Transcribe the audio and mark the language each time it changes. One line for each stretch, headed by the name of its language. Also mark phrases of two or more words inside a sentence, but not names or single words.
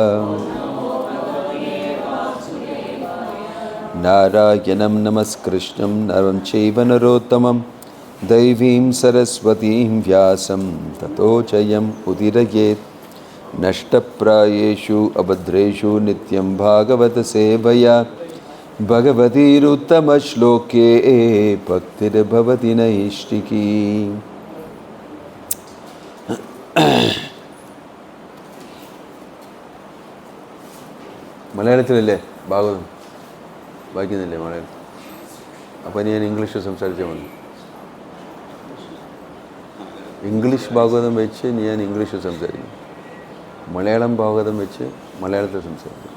Sanskrit: नारायणं नमस्कृष्णं नरं चैव नरोत्तमम् देवीं सरस्वतीं व्यासं ततो जयम् उदीरयेत् नष्टप्रायेषु अभद्रेषु नित्यं भागवत सेवया भगवतिर् उत्तम श्लोके भक्तिर् भवति नैष्ठिकी.
Malayalam: മലയാളത്തിലല്ലേ ഭാഗവതം വായിക്കുന്നില്ലേ മലയാളത്തിൽ? അപ്പം ഞാൻ ഇംഗ്ലീഷ് സംസാരിച്ചാൽ മതി. ഇംഗ്ലീഷ് ഭാഗവതം വെച്ച് ഞാൻ ഇംഗ്ലീഷ് സംസാരിക്കും, മലയാളം ഭാഗവതം വെച്ച് മലയാളത്തിൽ സംസാരിക്കും.